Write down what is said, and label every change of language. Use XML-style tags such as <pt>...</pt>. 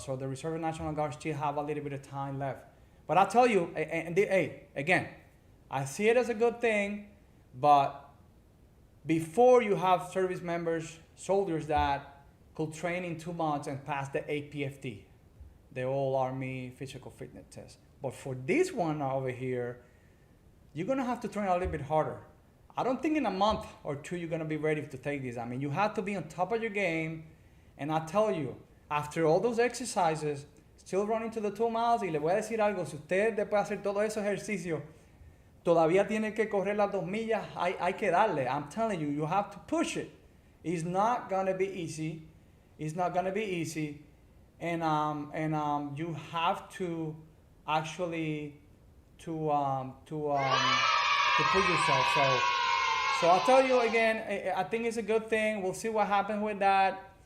<en>So the Reserve and National Guard still have a little bit of time left. But I'll tell you, hey, again, I see it as a good thing, but before you have service members, soldiers that could train in 2 months and pass the APFT, the All Army Physical Fitness Test. But for this one over here, you're gonna have to train a little bit harder. I don't think in a month or two you're gonna be ready to take this. I mean, you have to be on top of your game. And I tell you, after all those exercises, still running to the 2 miles,</en> <es>y le voy a decir algo, si usted después de hacer todo esos ejercicios, todavía tiene que correr las 2 millas, hay que darle.</es> <en>I'm telling you, you have to push it. It's not gonna be easy. It's not gonna be easy. And you have to actually to push yourself. So I'll tell you again, I think it's a good thing. We'll see what happens with that.</en>